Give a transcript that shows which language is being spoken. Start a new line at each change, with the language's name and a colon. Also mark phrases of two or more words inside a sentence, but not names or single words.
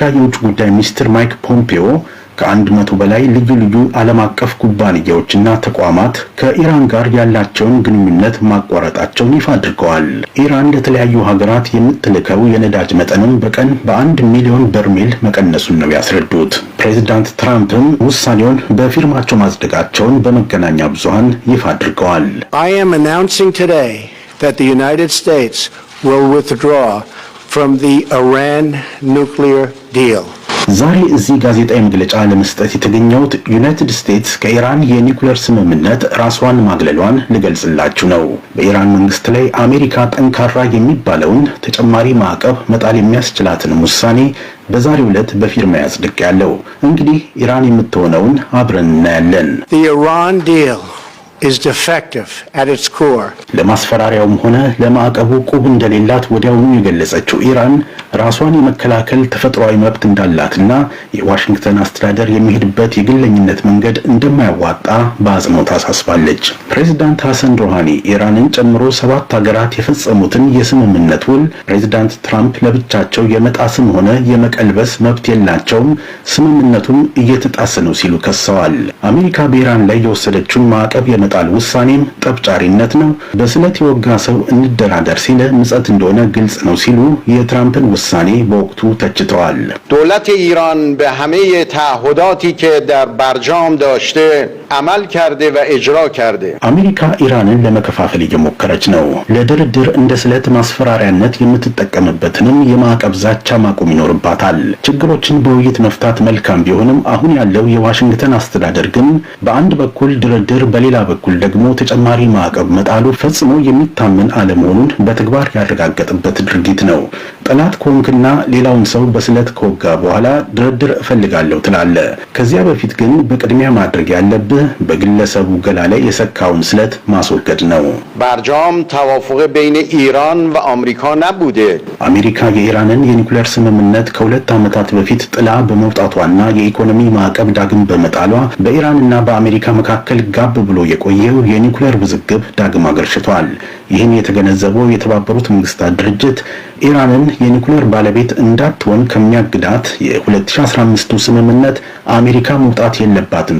Amharic: የውጭ ጉዳይ ሚኒስትር ማይክ ፖምፒዮ ከ100 በላይ ልዩ ልዩ ዓለም አቀፍ ኩባንያዎችና ተቋማት ከኢራን ጋር ያላቸውን ግንኙነት ማቋረጣቸውን ይፋ አድርገዋል። ኢራን ለተለያዩ ሀገራት የምትልከው የነዳጅ መጠንም በቀን በ1 ሚሊዮን በርሜል መቀነሱን ነው ያስረዱት። ፕሬዚዳንት ትራምፕም ውሳኔውን በፊርማቸው ማጽደቃቸውን በመገናኛ ብዙሃን ይፋ አድርገዋል።
English: I am announcing today that the United States will withdraw from the Iran nuclear deal.
Amharic: ዛሬ እዚህ ጋዜጣዊ መግለጫ ለመስጠት የተገኘሁት ዩናይትድ ስቴትስ ከኢራን የኒውክሌር ስምምነት ራስዋን ማግለሏን ልገልጽላችሁ ነው። በኢራን መንግስት ላይ አሜሪካ ጠንካራ የሚባለውን ተጨማሪ ማዕቀብ መጣል የሚያስችላትን ውሳኔ በዛሬው ዕለት በፊርማ ያጽድቄያለሁ። እንግዲህ ኢራን የምትሆነውን አብረን እናያለን።
English: The Iran deal is defective at its core.
Amharic: ለማስፈራሪያውም ሆነ ለማዕቀቡ ቁብ እንደሌላት ወዲያውኑ የገለጸችው ኢራን ራሷን የመከላከል ተፈጥሯዊ መብት እንዳላትና የዋሽንግተን አስተዳደር የሚሄድበት የግለኝነት መንገድ እንደማያዋጣ በአጽንኦት አሳስባለች። ፕሬዝዳንት ሐሰን ሮሃኒ ኢራንን ጨምሮ 7 ሀገራት የፈጸሙትን የስምምነት ውል ፕሬዝዳንት ትራምፕ ለብቻቸው የመጣስም ሆነ የመቀልበስ መብት የላቸውም፣ ስምምነቱም እየተጣሰ ነው ሲሉ ከሰዋል። አሜሪካ በኢራን ላይ የወሰደችውን ማዕቀብ ጣል ውሳኔም ጠብጫሪነት ነው፣ በስለት የወጋ ሰው እንደራደር ሲለ ምጸት እንደሆነ ግልጽ ነው ሲሉ የትራምፕን ውሳኔ በወቅቱ ተችተዋል።
Persian: دولت ایران به همه تعهداتی که در برجام داشته عمل کرده و اجرا کرده.
Amharic: አሜሪካ ኢራንን ለመከፋፈል እየሞከረች ነው። ለድርድር እንደ ስለት ማስፈራሪያነት የምትጠቀምበትንም የማዕቀብ ዛቻ ማቆም ይኖርባታል። ችግሮችን በውይይት መፍታት መልካም ቢሆንም አሁን ያለው የዋሽንግተን አስተዳደር ግን በአንድ በኩል ድርድር በሌላ በኩል ደግሞ ተጨማሪ ማዕቀብ መጣሉ ፈጽሞ የሚታመን አለመሆኑን በተግባር ያረጋገጠበት ድርጊት ነው። ጠላት ኮንክና ሌላውን ሰው በስለት ከወጋ በኋላ ድርድር እፈልጋለሁ ትላለ። ከዚያ በፊት ግን በቅድሚያ ማድረግ ያለብህ በግለሰቡ ገላ ላይ የሰካውን ስለት ማስወገድ ነው።
Persian: برجام توافق بین ایران و آمریکا نبوده.
Amharic: አሜሪካ የኢራንን የኒውክሌር ስምምነት ከ2 ዓመታት በፊት ጥላ በመውጣቷና የኢኮኖሚ ማዕቀብ ዳግም በመጣሏ በኢራንና በአሜሪካ መካከል ጋብ ብሎ የቆየው የኒውክሌር ውዝግብ ዳግም አገርሽቷል። ይህን የተገነዘበው የተባበሩት መንግስታት ድርጅት ኢራንን የኒውክሌር ባለቤት እንዳትሆን ከሚያግዳት የ2015 ስምምነት አሜሪካ መውጣት የለባትም